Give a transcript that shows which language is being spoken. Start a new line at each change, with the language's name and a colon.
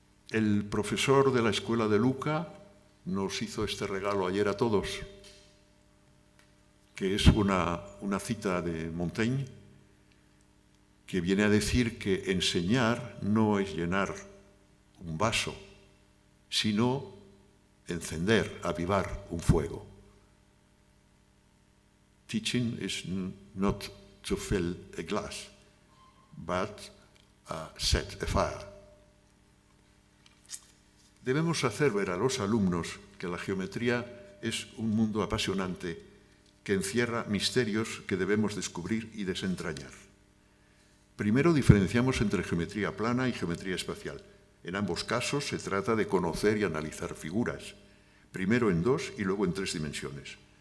Spanish: El profesor de la escuela de Luca nos hizo este regalo ayer a todos, que es una cita de Montaigne, que viene a decir que enseñar no es llenar un vaso, sino encender, avivar un fuego.
English: Teaching is not to fill a glass, but set a fire.
Spanish: Debemos hacer ver a los alumnos que la geometría es un mundo apasionante que encierra misterios que debemos descubrir y desentrañar. Primero diferenciamos entre geometría plana y geometría espacial. En ambos casos se trata de conocer y analizar figuras, primero en 2 y luego en 3 dimensiones.